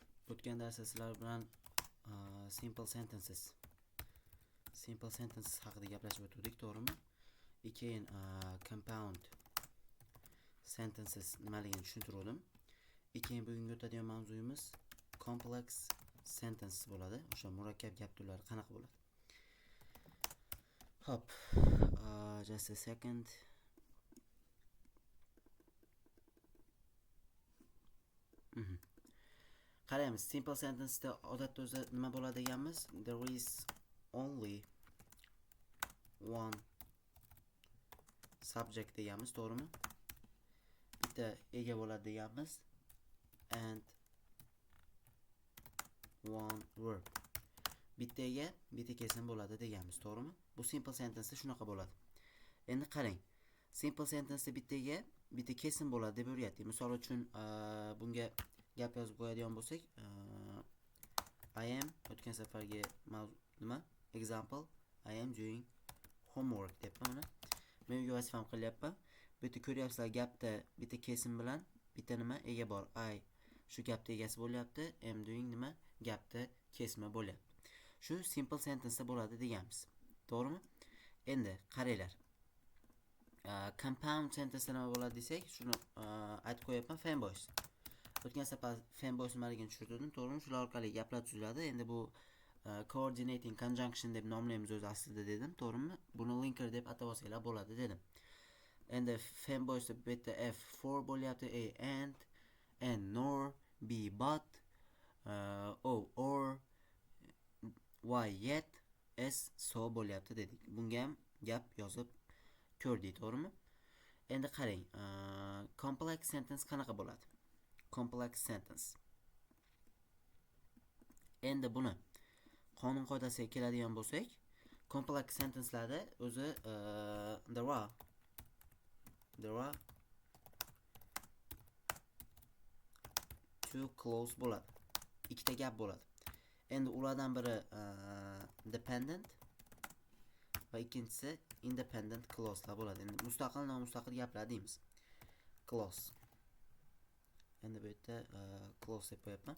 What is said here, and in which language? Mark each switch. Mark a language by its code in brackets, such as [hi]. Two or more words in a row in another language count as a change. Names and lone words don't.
[uz] O'tgan darsda sizlar bilan [en] simple sentences [uz] haqida gaplashib o'tdik, to'g'rimi? Keyin [en] compound sentences [uz] nimaligini tushuntirdim. Keyin bugungi o'tadigan mavzuyimiz [en] complex sentences [uz] bo'ladi. O'sha murakkab gap turlari qanaqa bo'ladi? Hop, [en] just a second. [uz] Qaraymiz, [en] simple sentenceda [uz] odatda o'zi nima bo'ladi deganmiz? [en] There is only one subject [uz] deganmiz, to'g'rimi? Bitta ega bo'ladi deganmiz [en] and one verb. [uz] Bitta ega, bitta kesim bo'ladi deganmiz, to'g'rimi? Bu [en] simple sentenceda [uz] shunaqa bo'ladi. Endi qarang. [en] Simple sentenceda [uz] bitta ega, bitta kesim bo'ladi deb o'rgatdik. Misol uchun bunga gap yozib qo'yadigan bo'lsak, [en] I am [uz] o'tgan safargi nima? [en] Example, I am doing homework [uz] debman mana. Men uyga vazifam qilyapman. Bu yerda ko'ryapsizlar, gapda bitta kesim bilan bitta nima ega bor. I shu gapda egasi bo'lyapti, [en] am doing [uz] nima? Gapda kesma bo'lyapti. Shu [en] simple sentence'da [uz] bo'ladi deganmiz. To'g'rimi? Endi qaranglar. [en] Compound sentence [uz] nima bo'ladi desak, shuni aytib qo'yapman, fanboys. O'tgan safar fanboys nimaligini tushuntirdim, to'g'rimi? Shular orqali gaplar tuziladi. Endi bu [en] coordinating conjunction [uz] deb nomlaymiz o'z aslida dedim, to'g'rimi? Buni linker deb atab olsanglar bo'ladi dedim. Endi fanboys deb bu yerda F for bo'lyapti, [en] A and nor, B but, O or, Y yet, S so [uz] bo'lyapti dedik. Bunga ham gap yozib ko'rdik, to'g'rimi? Endi qarang, [en] complex sentence [uz] qanaqa bo'ladi? [en] Complex sentence. [uz] Endi buni qonun qoidasiga keladigan bo'lsak, [en] complex sentencelarda [uz] o'zi [en] there are two clause [uz] bo'ladi. Ikkita gap bo'ladi. Endi ulardan biri dependent va ikkinchisi [en] independent clauselar [uz] bo'ladi. Endi mustaqil, nomustaqil gaplar deymiz. Clause. Endi bu yerda clause deb qo'yapman.